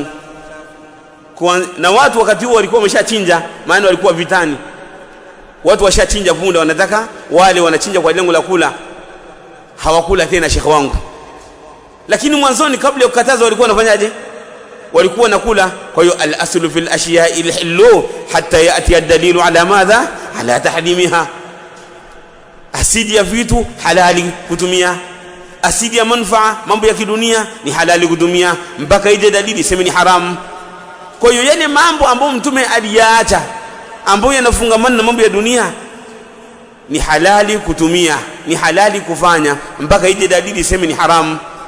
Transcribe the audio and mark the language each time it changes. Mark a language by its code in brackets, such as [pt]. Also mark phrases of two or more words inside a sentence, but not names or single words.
[sw] Na watu wakati huo walikuwa wameshachinja, maana walikuwa vitani. Watu washachinja punda, wanataka wale wanachinja kwa lengo la kula, hawakula tena shekhi wangu. Lakini mwanzoni kabla ya kukataza walikuwa wanafanyaje? Walikuwa wanakula. Kwa hiyo [ar] الأصل في الأشياء الحل حتى يأتي الدليل على ماذا? على تحريمها. [sw] Asili ya vitu halali kutumia, asili ya manufaa, mambo ya kidunia ni halali kutumia mpaka ije dalili sema ni haramu. Kwa hiyo yale mambo ambayo Mtume aliyaacha, ambayo yanafungamana na mambo ya dunia, ni halali kutumia, ni halali kufanya mpaka ije dalili sema ni haramu.